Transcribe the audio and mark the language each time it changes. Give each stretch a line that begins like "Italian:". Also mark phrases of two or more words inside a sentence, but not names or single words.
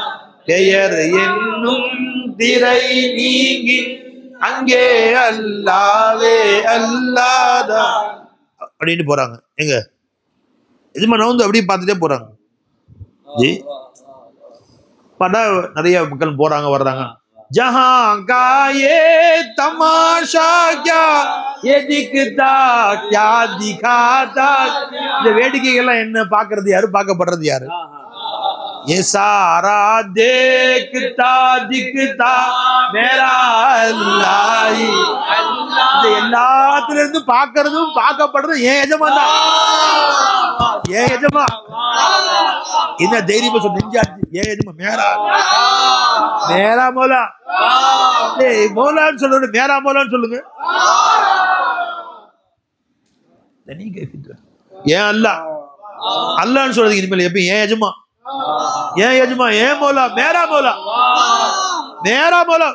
Tamil: பெயர் என்னும் திரை நீங்கி அங்கே அல்லாவே அல்லாதா அப்படின்னு போறாங்க. எங்க எதுமா நான் வந்து அப்படியே பார்த்துட்டே போறாங்க. ஜி பார்த்தா நிறைய மக்கள் போறாங்க வர்றாங்க.
Hindi: जहां का ये तमाशा क्या ये दिखता क्या दिखाता.
Tamil: இந்த வேடிக்கைகள்லாம் என்ன, பார்க்கிறது யாரு, பார்க்கப்படுறது யாரு?
Hindi: ये सारा देखता दिखता मेरा अल्लाह ही अल्लाह.
Tamil: இந்த எல்லாத்துல இருந்து பார்க்கிறதும் பார்க்கப்படுறதும் ஏன் எஜமான் தான், ஏன் எஜமான். என்ன தைரியமா சொன்னீங்க? ஏன் எஜமான்
Hindi: मेरा मेरा मौला.
Tamil: மோலான்னு சொல்றது மேரா மோலான்னு சொல்லுங்க. ஏன் அல்லா அல்லான்னு சொல்றது இனிமேல் எப்ப ஏன் எஜமா, ஏன் எஜமா, ஏன் மோலா,
Hindi: मेरा मौला, मेरा मौला.